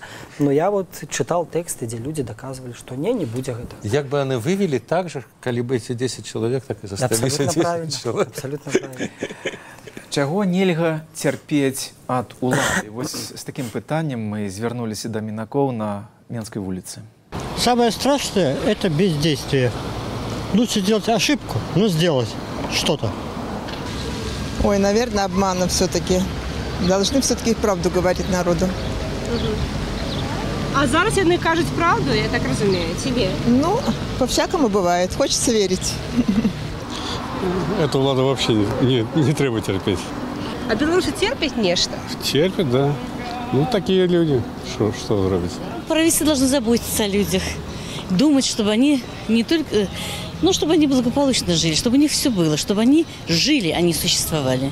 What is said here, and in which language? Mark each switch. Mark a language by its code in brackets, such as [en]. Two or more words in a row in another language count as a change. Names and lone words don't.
[be] Но я вот чытаў тэксты, дзе людзі даказвалі, што не будзе гэта. Як бы яны вывелі так жа, калі бы эти 10 чалавек так і засталіся 10 чалавек. [ru] Абсолютно правильно. [be] Чаго нельга цярпець ад улады? Вось з такім пытаннем мы звярнуліся да мінакоў на Менскай вуліцы. [ru] Самое страшное – это бездействие. Лучше сделать ошибку, но сделать что-то. Ой, наверное, обмана все-таки. Должны все-таки правду говорить народу. [be] А зараз яны кажуць правду, я так разумею, [ru] тебе? Ну, по-всякому бывает. Хочется верить. Эту владу вообще не треба терпеть. А белорусы терпят нечто? Терпят, да. Ну, такие люди. Что зробить? Правительство должно заботиться о людях, думать, чтобы они не только, чтобы они благополучно жили, чтобы у них все было, чтобы они жили, а не существовали.